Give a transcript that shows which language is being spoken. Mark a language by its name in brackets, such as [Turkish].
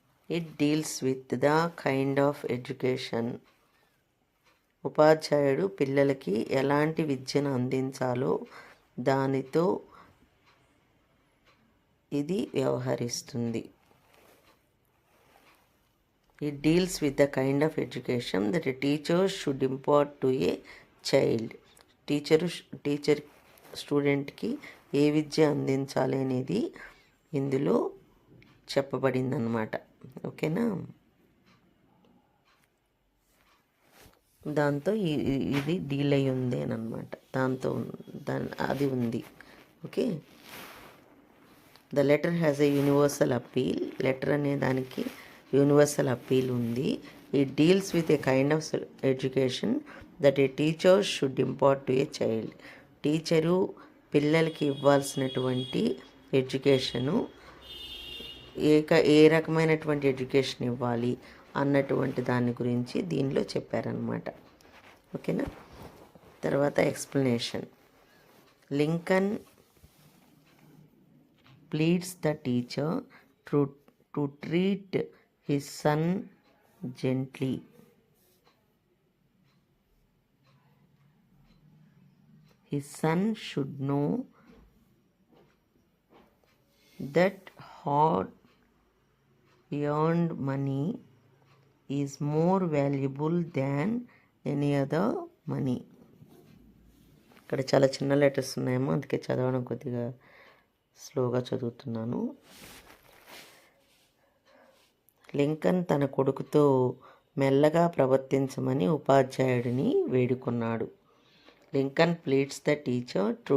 [English] It deals with the kind of education. [Telugu] ఉపాధ్యాయుడు పిల్లలకి ఎలాంటి విద్యను అందించాలో దానితో ఇది వ్యవహరిస్తుంది. [English] It deals with the kind of education that a teacher should impart to a child. [Telugu] Teacher స్టూడెంట్కి ఏ విద్య అందించాలి అనేది ఇందులో చెప్పబడింది అన్నమాట. ఓకేనా? దాంతో ఇది డీల్ అయి ఉంది అని అనమాట, దాంతో అది ఉంది. [English] Okay, the letter has a universal appeal. [Telugu] Letter అనే దానికి యూనివర్సల్ అప్పీల్ ఉంది. [English] It deals with a kind of education that a teacher should impart to a child. [Telugu] Teacher పిల్లలకి ఇవ్వాల్సినటువంటి ఎడ్యుకేషను ఏ రకమైనటువంటి ఎడ్యుకేషన్ ఇవ్వాలి అన్నటువంటి దాని గురించి దీనిలో చెప్పారనమాట. ఓకేనా? [English] తర్వాత explanation. Lincoln pleads the teacher to treat his son gently. His son should know that hard-earned money is more valuable than any other money. [Telugu] ఇక్కడ చాలా చిన్న లెటర్స్ ఉన్నాయేమో, అందుకే చదవడం కొద్దిగా స్లోగా చదువుతున్నాను. లింకన్ తన కొడుకుతో మెల్లగా ప్రవర్తించమని ఉపాధ్యాయుడిని వేడుకున్నాడు. [English] Lincoln pleads the teacher